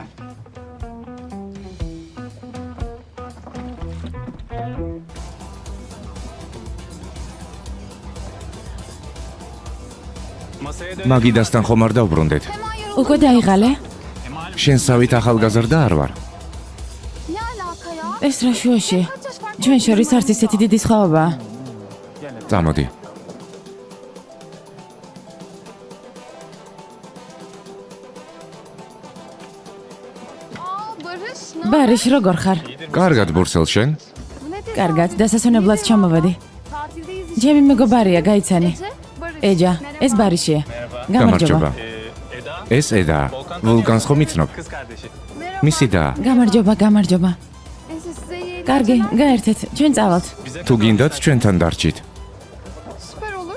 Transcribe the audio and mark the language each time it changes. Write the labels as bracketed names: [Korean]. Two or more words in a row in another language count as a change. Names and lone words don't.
[Georgian] მაგიდასთან ხომ არ დავბრუნდეთ? უკვე დაიღალე? შენსავით ახალგაზრდა არ ვარ. [Turkish] Ne alaka ya? [Georgian] ეს რა შუაში? ჩვენ შორის არც ისეთი დიდი სხვაობაა. წამოდი. [Turkish] Aa Barış ne? [Georgian] ბარიშ, როგორ ხარ? კარგად ბურსელ შენ? კარგად, დასასვენებლად ჩამოვედი. ჯემი მეგობარია, გაიცანი. [Turkish] Barış. [Georgian] ეჯა, ეს ბარიშია. გამარჯობა. გამარჯობა. ეს ედა, ვულკანს ხომ იცნობ? მისი და გამარჯობა, გამარჯობა. [Turkish] Neyse size iyi [Georgian] კარგი, გაერთეთ, ჩვენ წავალთ. თუ გინდათ ჩვენთან დარჩით. [Turkish] süper olur.